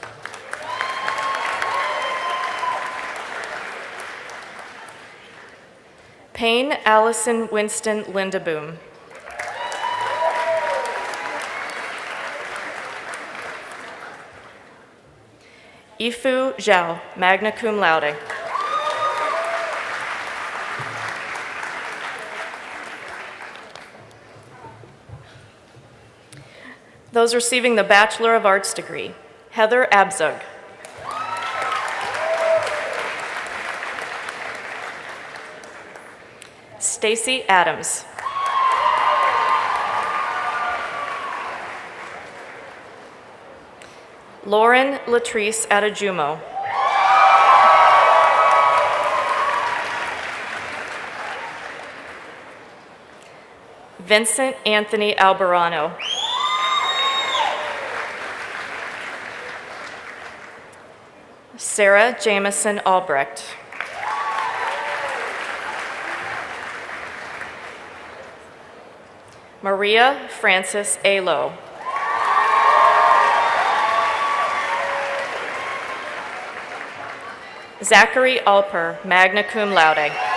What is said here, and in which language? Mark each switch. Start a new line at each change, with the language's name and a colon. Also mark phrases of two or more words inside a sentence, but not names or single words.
English: Payne Allison Winston Lindeboom. Ifu Zhao,
Latin: magna cum laude.
English: Those receiving the Bachelor of Arts degree: Heather Abzug. Stacy Adams. Lauren Latrice Adejumo. Vincent Anthony Albarano. Sarah Jameson Albrecht. Maria Frances Alo. Zachary Alper,
Latin: magna cum laude.